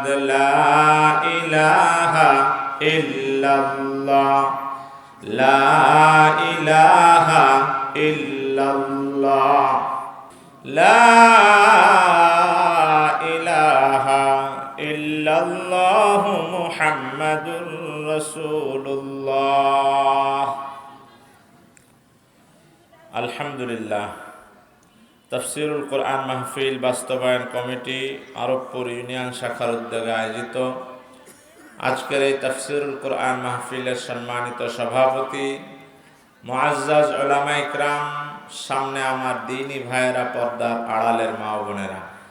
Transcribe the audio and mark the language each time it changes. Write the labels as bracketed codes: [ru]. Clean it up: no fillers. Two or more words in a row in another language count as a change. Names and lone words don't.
[ar] لا الہ الا اللہ لا الہ الا اللہ لا الہ الا اللہ محمد رسول اللہ. [bn] আলহামদুলিল্লাহ। তাফসীরুল কোরআন মাহফিল বাস্তবায়ন কমিটি আরবপুর ইউনিয়ন শাখার উদ্যোগে আয়োজিত আজকের এই তাফসীরুল কুরআন মাহফিলের সম্মানিত সভাপতি মুআজ্জাজ উলামা ইকরাম, সামনে আমার দ্বীনী ভাইয়েরা, পর্দার আড়ালের মা ও বোনেরা,